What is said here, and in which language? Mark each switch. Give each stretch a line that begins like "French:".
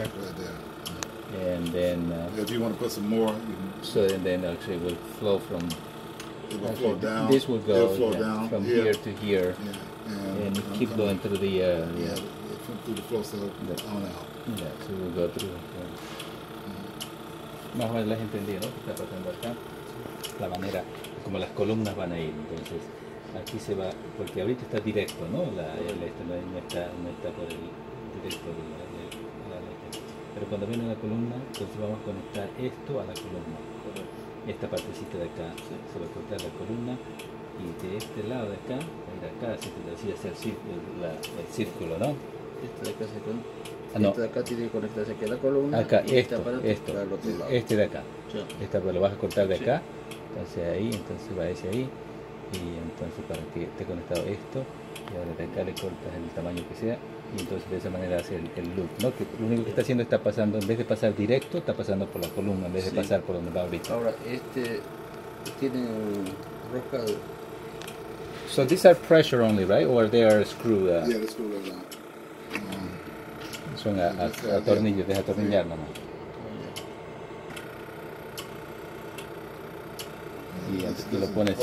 English: right there. and then If you want to put some more, you can. so and then actually will flow from. It will flow down. This will go It'll flow down from here to here, Yeah. and keep going through the. Yeah, through the flow cell on out. Yeah, so we'll go through.
Spanish: Más o menos les entendí, ¿no? ¿Qué está pasando acá? La manera, como las columnas van a ir. Entonces, aquí se va, porque ahorita está directo, ¿no? No está por el directo de la leche. Pero cuando viene la columna, entonces vamos a conectar esto a la columna. Esta partecita de acá se va a cortar la columna, y de este lado de acá, va a ir acá, así que hacer el círculo, ¿no? Este de acá se conecta. No. Este de acá tiene que conectarse aquí a la columna. Acá, y este aparato esto, para el otro lado. este de acá. Sí. Esta pues lo vas a cortar de Sí. acá, entonces ahí, entonces va ese ahí, y entonces para que esté conectado esto, y ahora de acá le cortas el tamaño que sea, y entonces de esa manera hace el loop, ¿no? Que lo único que está haciendo está pasando, en vez de pasar directo, está pasando por la columna, en vez de Sí. pasar por donde va ahorita. Ahora, este tiene rosca.
English: So these are pressure only, right? Or they are screw, Yeah, the screw goes on.
Spanish: son a tornillos, deja atornillar nomás. Y lo pones.